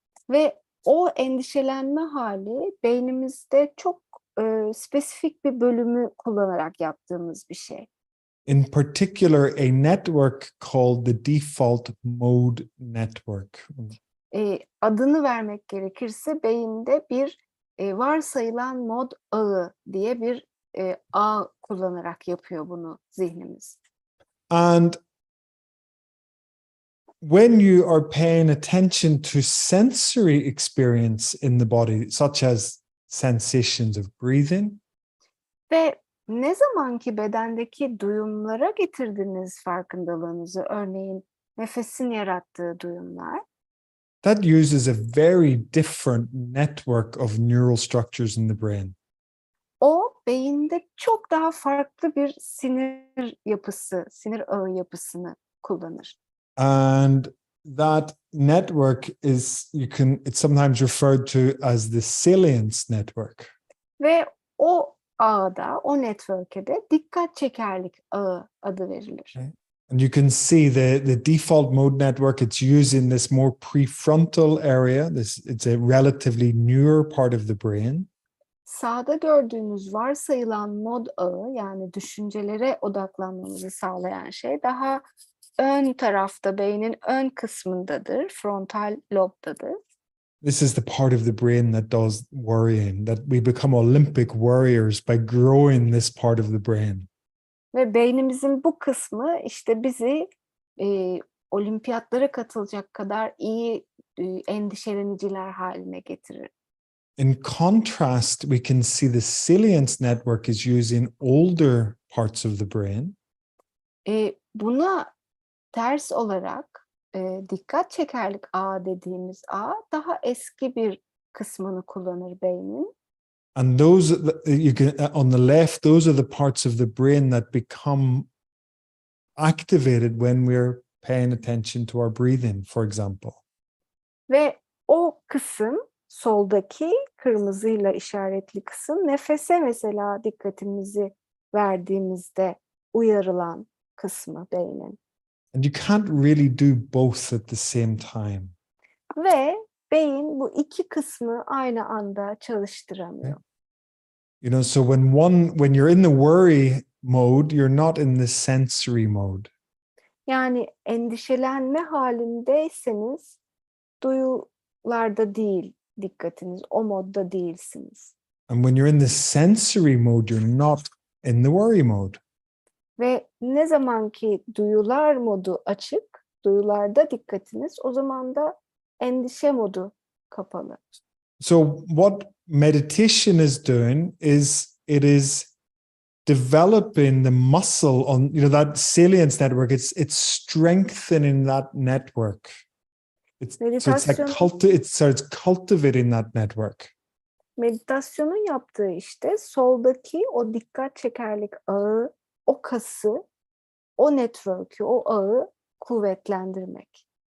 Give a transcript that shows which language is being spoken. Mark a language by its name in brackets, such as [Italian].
[Turkish] Ve o endişelenme hali beynimizde çok spesifik bir bölümü kullanarak yaptığımız bir şey. [English] In particular, a network called the default mode network. [Turkish] Adını vermek gerekirse beyinde bir varsayılan mod ağı diye bir ağ kullanarak yapıyor bunu zihnimiz. [English] And when you are paying attention to sensory experience in the body, such as sensations of breathing, [Turkish] Ve ne zaman ki bedendeki duyumlara getirdiniz farkındalığınızı, örneğin nefesin yarattığı duyumlar, [English] that uses a very different network of neural structures in the brain. [Turkish] o beyinde çok daha farklı bir sinir yapısı, sinir ağı yapısını kullanır. [English] And that network it's sometimes referred to as the salience network. [Turkish] Ve o ağda, o network'e de dikkat çekerlik ağı adı verilir. [English] Okay. And you can see the default mode network, it's using this more prefrontal area. It's a relatively newer part of the brain. [Turkish] Sağda gördüğünüz varsayılan mod ağı, yani düşüncelere odaklanmamızı sağlayan şey daha ön tarafta, beynin ön kısmındadır, frontal lobdadır. [English] This is the part of the brain that does worrying, that we become Olympic warriors by growing this part of the brain. [Turkish] Ve beynimizin bu kısmı işte bizi olimpiyatlara katılacak kadar iyi endişeleniciler haline getirir. [English] In contrast, we can see the salience network is using older parts of the brain. [Turkish] Buna ters olarak dikkat çekerlik ağı dediğimiz ağ daha eski bir kısmını kullanır beynin. [English] And those on the left, those are the parts of the brain that become activated when we're paying attention to our breathing, for example. [Turkish] Ve o kısım, soldaki kırmızıyla işaretli kısım, nefese mesela dikkatimizi verdiğimizde uyarılan kısmı beynin. [English] And you can't really do both at the same time. [Turkish] Ve beyin bu iki kısmı aynı anda çalıştıramıyor. [English] So when you're in the worry mode, you're not in the sensory mode. [Turkish] Yani endişelenme halindeyseniz duyularda değil dikkatiniz, o modda değilsiniz. [English] And when you're in the sensory mode, you're not in the worry mode. [Turkish] Ve ne zaman ki duyular modu açık, duyularda dikkatiniz, o zaman da endişe modu kapalı. [English] So what meditation is doing is it is developing the muscle on that salience network. It's strengthening that network. It starts cultivating that network. [Turkish] Meditasyonun yaptığı işte soldaki o dikkat çekerlik ağı, o kası, o network'ü, o ağı kuvvetlendirmek.